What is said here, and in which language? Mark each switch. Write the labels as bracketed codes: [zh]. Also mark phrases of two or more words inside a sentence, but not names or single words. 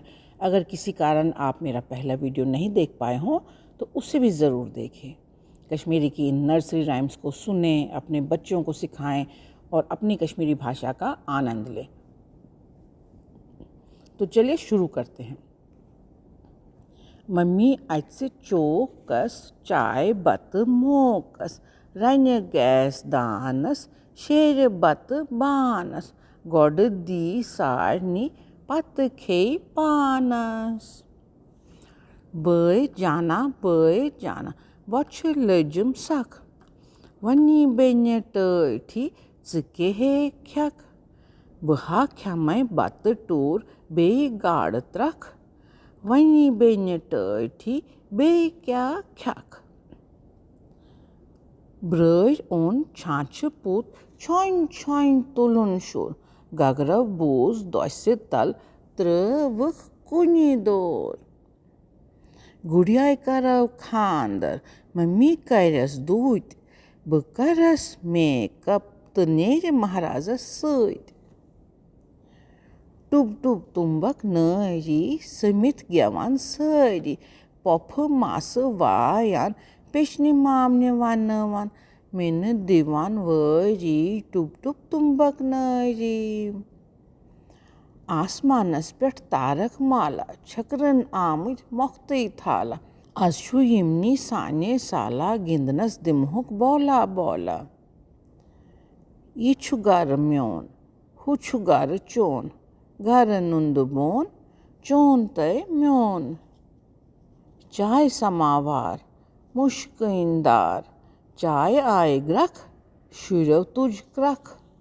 [hi] अगर किसी कारण आप मेरा पहला वीडियो नहीं देख पाए हों तो उसे भी ज़रूर देखें। कश्मीरी की इन [en] nursery rhymes [hi] को सुनें, अपने बच्चों को सिखाएं और अपनी कश्मीरी भाषा का आनंद लें। तो चलिए शुरू करते हैं। [ks] मम्मी आजचे चोकस चाय बत मोकस रन्य गैस दानस शेर बत बानस गोड दी सारनी पत खे पानस बय जाना वछ लजुम सख वनी बेन्य टठी जिके हे ख्यक बहा ख्यमै बत टूर बे गाड़ त्रख वनी बेन्य टठी बे क्या ख्यक ब्रज ओन छाछ पुत छोइन छोइन तुलुन शुर गगर बोज दोसे तल त्रवख कुनी दोर गुड़िया करव खानदर मम्मी करस दूत बकरस मेकअप तनेर महाराजा सत टुब टुब तुम्बक नरी समित गेवान सरी पफ मास वायान पेशनी मामने वानवान मेन दिवान वरी टुब टुब तुम्बक नरी आसमानस पेठ तारक माला छकरन आमुद मोख्तई थाला अशु यमनी साने साला गिंदनस दिमहुक बोला बोला ये छु गर म्योन हु छु गर चोन घर नुंद बोन चोन तय म्योन चाय समावार मुश्किनदार चाय आय ग्रख शुरव तुझ क्रख